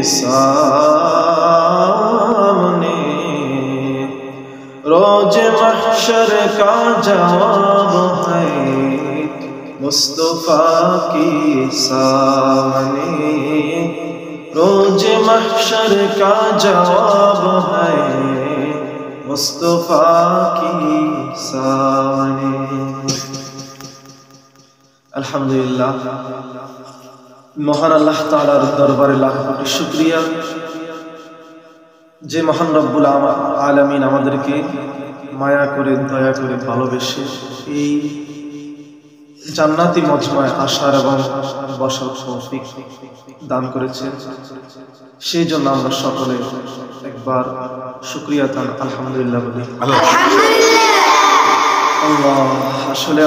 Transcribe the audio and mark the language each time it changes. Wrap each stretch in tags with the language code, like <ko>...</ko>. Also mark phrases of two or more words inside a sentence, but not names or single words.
<ur>سامنے روز محشر کا جواب ہے مصطفیٰ کے سامنے روز محشر کا جواب ہے مصطفیٰ کی سامنے</ur> <bn>আলহামদুলিল্লাহ মহান আল্লাহ তাআলার দরবারে লাখ কোটি শুকরিয়া যে মহান রব্বুল আলামিন আমাদেরকে মায়া করে দয়া করে ভালোবেসে এই জান্নাতি মজমায় আসার এবং বসার তৌফিক দান করেছেন সেই জন্য আমরা সকলে একবার শুকরিয়া তান আলহামদুলিল্লাহ বলি আল্লাহ আসলে</bn>